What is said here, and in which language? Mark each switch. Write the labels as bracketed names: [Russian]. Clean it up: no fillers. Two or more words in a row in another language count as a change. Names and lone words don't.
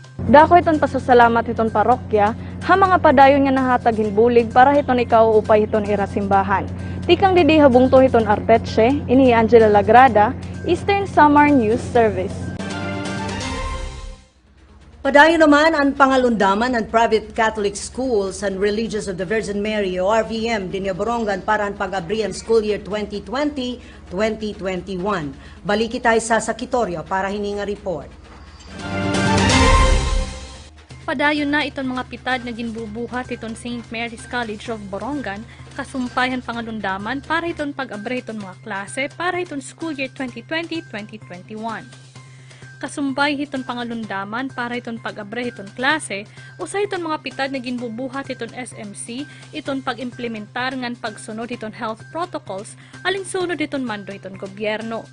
[Waray] Dako iton pasasalamat hiton parokya ha mga padayon nga nahatag hinbulig para hiton ikaw upay hiton ira simbahan. Tikang didi habungto hiton Arteche, ini Angela Lagrada, Eastern Samar News Service. Padayon naman ang pangalundaman ng [English] private Catholic schools [Waray] and Religious of the Virgin Mary o RVM din Borongan para ang pag-abri ang [English] school year [Waray] 2020-2021. Baliki tayo sa Quitorio para hininga report. Padayon na iton mga pitad na ginbubuhat iton St. Mary's College of Borongan, kasumpayan pangalundaman para iton pag-abre iton mga klase para iton [English] school year [Waray] 2020-2021. Kasumpay iton pangalundaman para iton pag-abre iton klase, usay iton mga pitad na ginbubuhat iton SMC, iton pag-implementar ngan pagsunod iton [English] health protocols, [Waray] alinsunod iton mando iton gobyerno.